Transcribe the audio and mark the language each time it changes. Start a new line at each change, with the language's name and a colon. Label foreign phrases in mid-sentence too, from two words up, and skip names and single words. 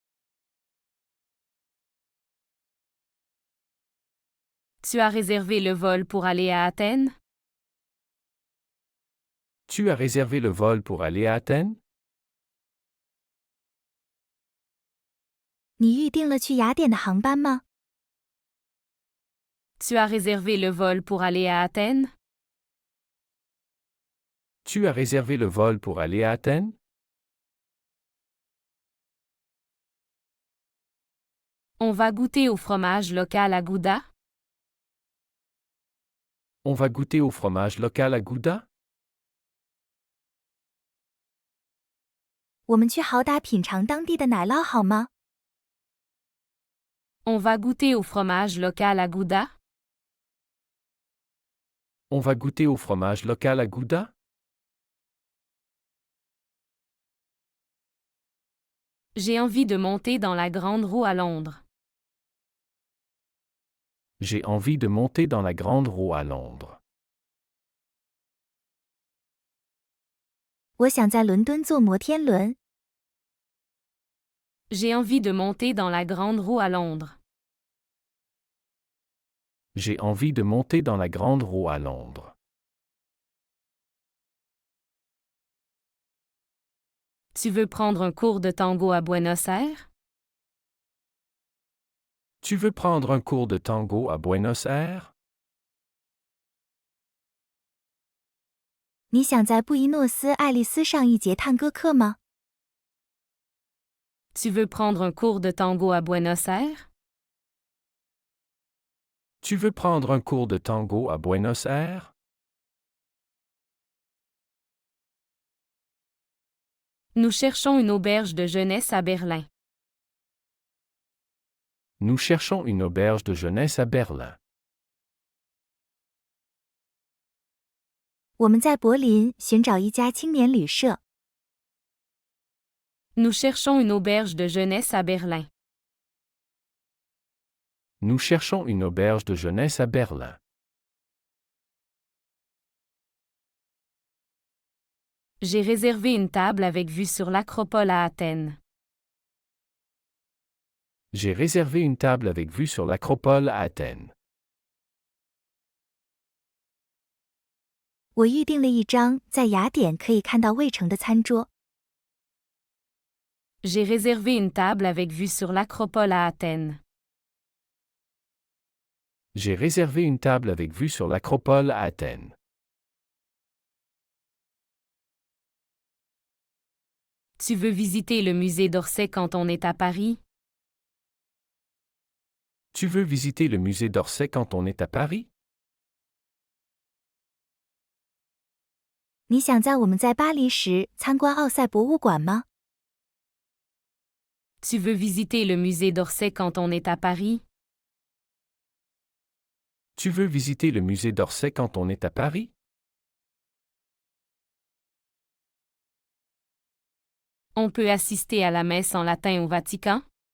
French: Tu as réservé le vol pour aller à Athènes? Tu as réservé le vol pour aller à Athènes?
Chinese: 你预定了去雅典的航班吗？
French: Tu as réservé le vol pour aller à Athènes? Tu as réservé le vol pour aller à Athènes? On va goûter au fromage local à Gouda? On va goûter au fromage local à Gouda?
Chinese: 我们去豪达品尝当地的奶酪好吗？
French: On va goûter au fromage local à Gouda? On va goûter au fromage local à Gouda? J'ai envie de monter dans la grande roue à Londres. J'ai envie de monter dans la grande roue à Londres.
Chinese: 我想在伦敦坐摩天轮。
French: J'ai envie de monter dans la grande roue à Londres. J'ai envie de monter dans la grande roue à Londres. Tu veux prendre un cours de tango à Buenos Aires? Tu veux prendre un cours de tango à Buenos Aires?
Chinese: 你想在布宜诺斯艾利斯上一节探戈课吗？
French: Tu veux prendre un cours de tango à Buenos Aires? Tu veux prendre un cours de tango à Buenos Aires? Nous cherchons une auberge de jeunesse à Berlin. Nous cherchons une auberge de jeunesse à Berlin.
Chinese: 我们在柏林寻找一家青年旅社。
French: Nous cherchons une auberge de jeunesse à Berlin. Nous cherchons une auberge de jeunesse à Berlin. J'ai réservé une table avec vue sur l'Acropole à Athènes. J'ai réservé une table avec vue sur l'Acropole à Athènes.
Chinese: 我预订了一张在雅典可以看到卫城的餐桌。
French: J'ai réservé une table avec vue sur l'Acropole à Athènes. J'ai réservé une table avec vue sur l'Acropole à Athènes. Tu veux visiter le musée d'Orsay quand on est à Paris? Tu veux visiter le musée d'Orsay quand on est à Paris?
Chinese: 你想在我们在巴黎时参观奥赛博物馆吗？
French: Tu veux visiter le musée d'Orsay quand on est à Paris? Tu veux visiter le musée d'Orsay quand on est à Paris? On peut assister à la messe en latin au Vatican?